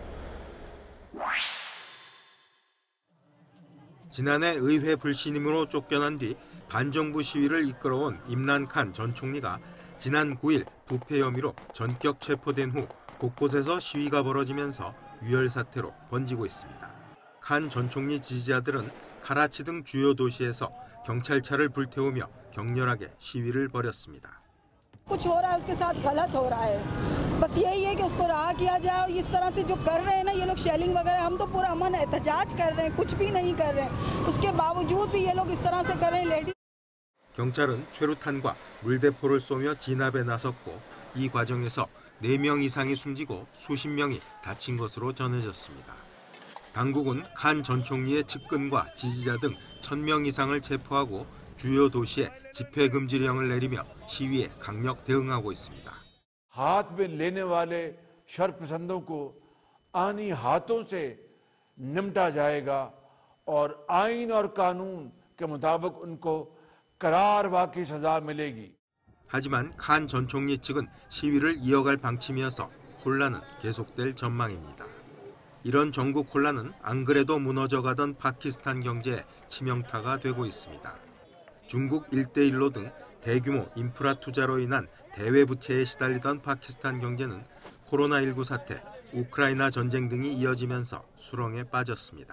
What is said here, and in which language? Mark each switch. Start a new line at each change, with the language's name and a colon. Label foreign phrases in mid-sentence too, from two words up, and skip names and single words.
Korean: 지난해 의회 불신임으로 쫓겨난 뒤 반정부 시위를 이끌어온 임란 칸 전 총리가 지난 9일 부패 혐의로 전격 체포된 후 곳곳에서 시위가 벌어지면서 유혈 사태로 번지고 있습니다. 칸 전 총리 지지자들은 카라치 등 주요 도시에서 경찰차를 불태우며 격렬하게 시위를 벌였습니다.
Urdu: کچھ ہو رہا ہے اس کے ساتھ غلط ہو رہا ہے بس یہی ہے کہ اس کو رہا کیا جائے اور اس طرح سے جو کر رہے ہیں نا یہ لوگ شیلنگ وغیرہ ہم تو پورا امن احتجاج کر رہے ہیں کچھ بھی نہیں کر رہے ہیں اس کے باوجود بھی یہ لوگ اس طرح سے کر رہے ہیں لیڈی
Korean: 경찰은 최루탄과 물대포를 쏘며 진압에 나섰고 이 과정에서 4명 이상이 숨지고 수십 명이 다친 것으로 전해졌습니다. 당국은 칸 전 총리의 측근과 지지자 등 1000명 이상을 체포하고 주요 도시에 집회 금지령을 내리며 시위에 강력 대응하고 있습니다.
Urdu: ہاتھ میں لینے والے شرپسندوں کو آنی ہاتھوں سے نپٹا جائے گا اور آئین اور قانون کے مطابق ان کو قرار کی سزا ملے گی.
Korean: 하지만 칸 전 총리 측은 시위를 이어갈 방침이어서 혼란은 계속될 전망입니다. 이런 전국 혼란은 안 그래도 무너져가던 파키스탄 경제에 치명타가 되고 있습니다. 중국 1대1로 등 대규모 인프라 투자로 인한 대외 부채에 시달리던 파키스탄 경제는 코로나19 사태, 우크라이나 전쟁 등이 이어지면서 수렁에 빠졌습니다.